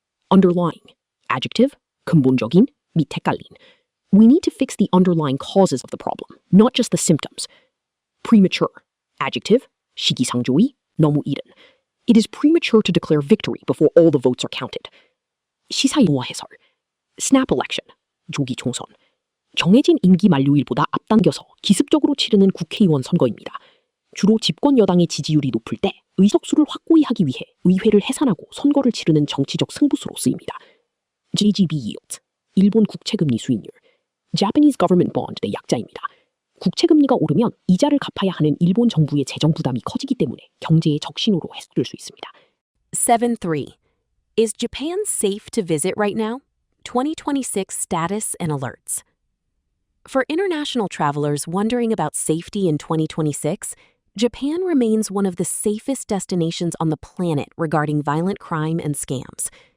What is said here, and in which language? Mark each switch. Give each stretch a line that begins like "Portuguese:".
English: Underlying. Adjective.
Korean: 근본적인, 밑에 깔린.
English: We need to fix the underlying causes of the problem, not just the symptoms. Premature. Adjective.
Korean: 시기상조의, 너무 이른.
English: It is premature to declare victory before all the votes are counted.
Korean: 시사용어 해설.
English: Snap election.
Korean: 조기 총선. 정해진 임기 만료일보다 앞당겨서 기습적으로 치르는 국회의원 선거입니다. 주로 집권 여당의 지지율이 높을 때 의석수를 확고히 하기 위해 의회를 해산하고 선거를 치르는 정치적 승부수로 쓰입니다.
English: JGB yield.
Korean: 일본 국채금리 수익률.
English: Japanese government bond
Korean: 의 약자입니다. 국채금리가 오르면 이자를 갚아야 하는 일본 정부의 재정 부담이 커지기 때문에 경제의 적신호로 해석될 수 있습니다. 7.3.
English: Is Japan safe to visit right now? 2026 status and alerts. For international travelers wondering about safety in 2026, Japan remains one of the safest destinations on the planet regarding violent crime and scams.